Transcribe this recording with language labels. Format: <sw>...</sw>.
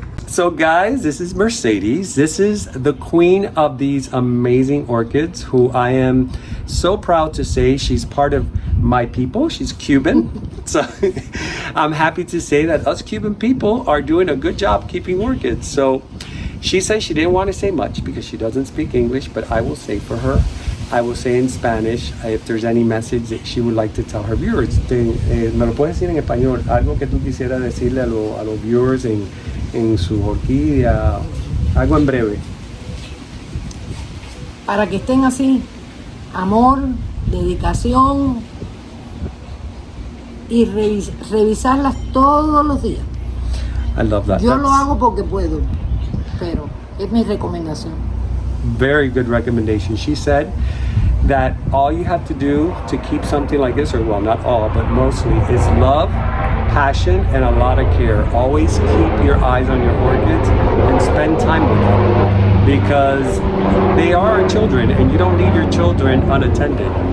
<en>So guys, this is Mercedes. This is the queen of these amazing orchids, who I am so proud to say she's part of my people. She's Cuban. So I'm happy to say that us Cuban people are doing a good job keeping orchids. So she said she didn't want to say much because she doesn't speak English, but I will say for her. I will say in Spanish if there's any message that she would like to tell her viewers.</en> <es>Me lo puedes decir en español, algo que tú quisieras decirle a los viewers en su orquídea, algo en breve. Para que estén así, amor, dedicación y revisarlas todos los días.</es> <en>I love that.</en> <es>Yo lo hago porque puedo, pero es mi recomendación.</es> <en>Very good recommendation. She said that all you have to do to keep something like this, or well, not all, but mostly, is love, passion, and a lot of care. Always keep your eyes on your orchids and spend time with them, because they are children and you don't leave your children unattended.</en>